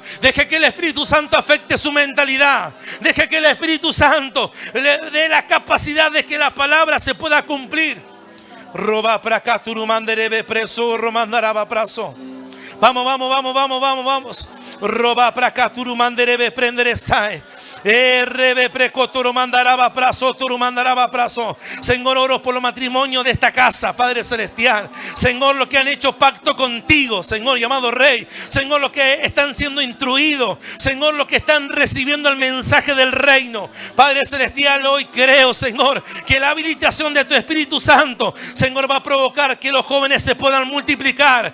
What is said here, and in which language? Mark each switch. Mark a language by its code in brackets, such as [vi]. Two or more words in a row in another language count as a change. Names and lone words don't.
[es] Deje que el Espíritu Santo afecte su mentalidad. Deje que el Espíritu Santo le dé la capacidad de que la palabra se pueda cumplir. Roba para acá, turumanderebe preso, romandaraba prazo. Vamos. Roba para acá, turumanderebe prenderesae. Rebe precoto mandaraba prazo, mandaraba prazo. Señor, oro por los matrimonios de esta casa, Padre Celestial. Señor, los que han hecho pacto contigo, Señor, llamado Rey. Señor, los que están siendo instruidos. Señor, los que están recibiendo el mensaje del reino. Padre Celestial, hoy creo, Señor, que la habilitación de tu Espíritu Santo, Señor, va a provocar que los jóvenes se puedan multiplicar.